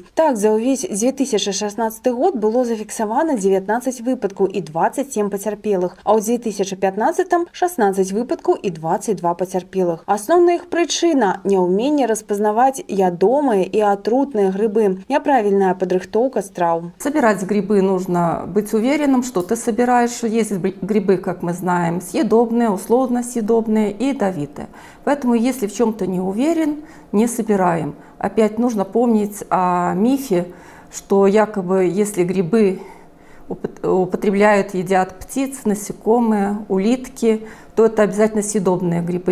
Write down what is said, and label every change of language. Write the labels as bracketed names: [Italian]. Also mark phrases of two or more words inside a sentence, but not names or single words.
[Belarusian] Так, за ўвесь 2016 год было зафіксавана 19 выпадкаў і 27 пацярпелых, а ў 2015 – 16 выпадкаў і 22 пацярпелых. Асноўная іх прычына – няўменне распазнаваць ядомыя і атрутныя грыбы, няправільная падрыхтоўка страў. [Russian] Собирать грибы нужно быть уверенным, что ты собираешь. Есть грибы, как мы знаем, съедобные, условно съедобные и ядовитые. Поэтому, если в чем-то не уверен, не собираем. Опять нужно помнить о мифе, что якобы если грибы употребляют, едят птиц, насекомые, улитки, то это обязательно съедобные грибы.